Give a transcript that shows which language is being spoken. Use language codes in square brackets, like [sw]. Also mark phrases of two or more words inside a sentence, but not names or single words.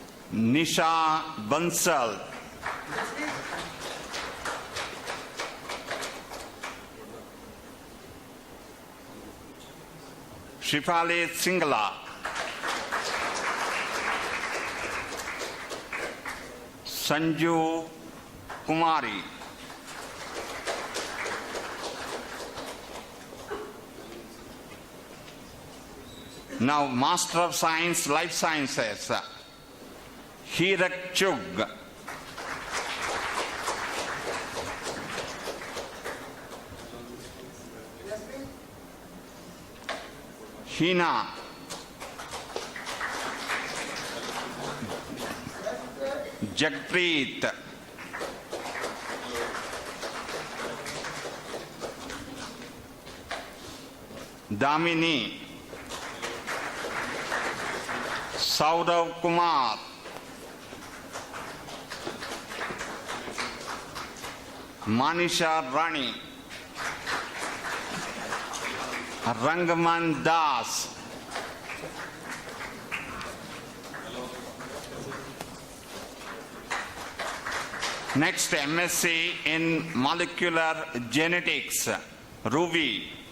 [en] Nisha Bansal. Shifali Singla. Sanju Kumari. Now, Master of Science, Life Sciences, Hirak Chug. Hina. Jagpreet. Damini. Saurav Kumar. Manisha Rani. Rangman Das. Next, MSc in Molecular Genetics, Ruby.